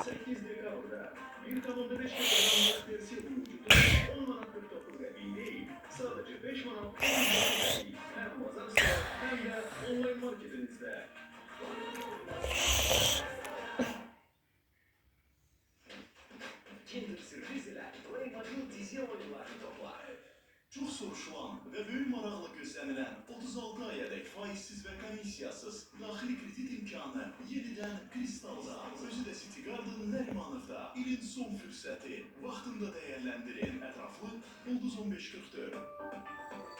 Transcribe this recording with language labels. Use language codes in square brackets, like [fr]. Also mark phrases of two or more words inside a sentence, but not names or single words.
[tr] 8 dekabrda 1,5 kg versiyon mevcudu 10 manat 49 qəpik değil, sadece 5 manat 49 qəpik. Hem Mazarsto hem de online marketinizde. Kinder sürpriz ile Playmobil dizi oyunlarını topla. [az] Çox soruşulan və böyük maraqla gözlənilən 36 ayədək faizsiz və komissiyasız daxili kredit imkanı yenidən Kristalda, özü də City Garden Nərimanovda ilin son fürsəti. Vaxtında dəyərləndirin. Ətraflı Ulduz 1544.